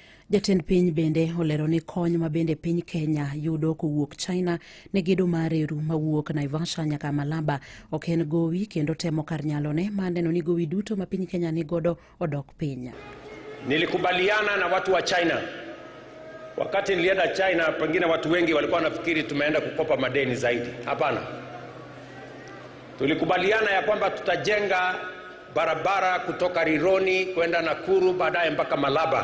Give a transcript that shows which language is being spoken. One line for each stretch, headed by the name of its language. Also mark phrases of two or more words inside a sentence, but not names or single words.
Luo (Kenya and Tanzania): Jatend piny bende olero ni kony ma bende piny Kenya yudo kowuok China ne gedo mar reru mawuok Naivasha nyaka Malaba ok en gowi kendo temo kar nyalone maneno ni gowi duto ma piny Kenya ni godo odok piny.
Swahili: Nilikubaliana na watu wa China. Wakati nilienda China, pengine watu wengi walikuwa wanafikiri tumeenda kukopa madeni zaidi. Hapana. Tulikubaliana ya kwamba tutajenga barabara kutoka Rironi kwenda Nakuru baadaye mpaka Malaba.